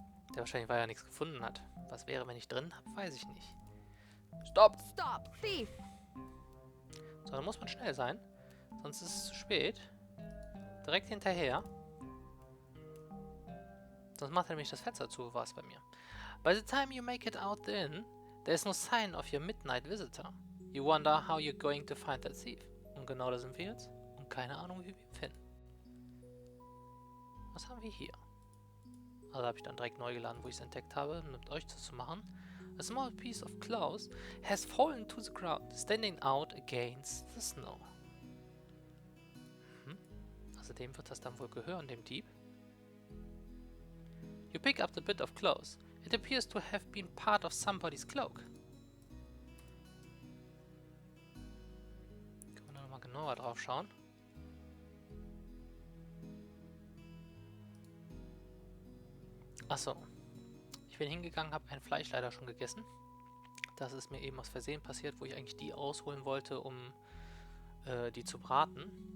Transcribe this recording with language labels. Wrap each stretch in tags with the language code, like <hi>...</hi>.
<de>Der wahrscheinlich, weil er nichts gefunden hat. Was wäre, wenn ich drin habe, weiß ich nicht. Stopp!</de> <en>Stop, thief!</en> <de>So, dann muss man schnell sein, sonst ist es zu spät. Direkt hinterher. Sonst macht er nämlich das Fenster zu, war es bei mir.</de> <en>By the time you make it out then, there is no sign of your midnight visitor. You wonder how you're going to find that thief.</en> <de>Und genau da sind wir jetzt. Und keine Ahnung, wie wir ihn finden. Was haben wir hier? Also habe ich dann direkt neu geladen, wo ich es entdeckt habe, um mit euch das zu machen.</de> <en>A small piece of cloth has fallen to the ground, standing out against the snow.</en> <de>Also dem wird das dann wohl gehören, dem Dieb.</de> <en>You pick up the bit of cloth. It appears to have been part of somebody's cloak.</en> <de>Können wir da nochmal genauer drauf schauen. Achso. Ich bin hingegangen, habe ein Fleisch leider schon gegessen. Das ist mir eben aus Versehen passiert, wo ich eigentlich die ausholen wollte, um die zu braten.</de>